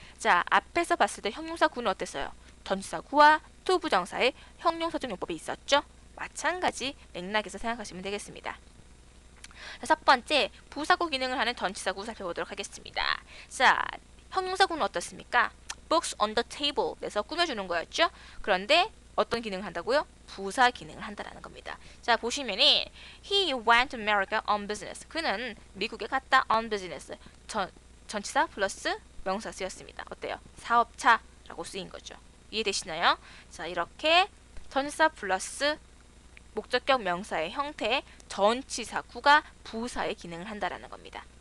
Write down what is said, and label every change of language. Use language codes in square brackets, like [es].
[ko] 자, 앞에서 봤을 때 형용사 구는 어땠어요? 전치사 구와 to 부정사의 형용사적 용법이 있었죠? 마찬가지 맥락에서 생각하시면 되겠습니다. 자, 첫 번째, 부사구 기능을 하는 전치사구 살펴보도록 하겠습니다. 자, 형용사구는 어떻습니까? [en] Books on the table [ko] 에서 꾸며주는 거였죠? 그런데 어떤 기능을 한다고요? 부사 기능을 한다는 겁니다. [en] 자, 보시면은 He went to America on business. [ko] 그는 미국에 갔다 on business. 전치사 플러스 명사 쓰였습니다. 어때요? 사업차라고 쓰인 거죠. 이해되시나요? 자, 이렇게 전치사 플러스 목적격 명사의 형태 전치사구가 부사의 기능을 한다라는 겁니다.